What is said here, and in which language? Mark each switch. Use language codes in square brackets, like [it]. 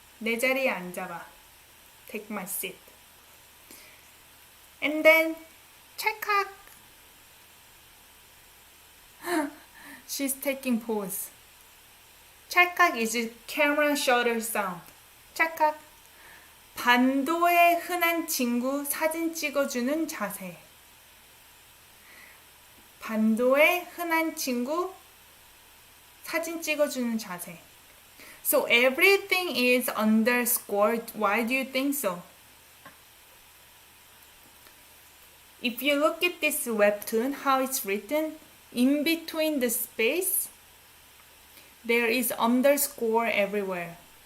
[ko] 내 자리에 앉아봐. [en] Take my seat. And then 찰칵. She's taking pose. 찰칵 is a camera shutter sound. [ko] 찰칵. 반도의 흔한 친구 사진 찍어주는 자세. 반도의 흔한 친구 사진 찍어주는 자세. [en] So everything is underscored. Why do you think so? If you look at this webtoon, how it's written, in between the space, there is underscore everywhere.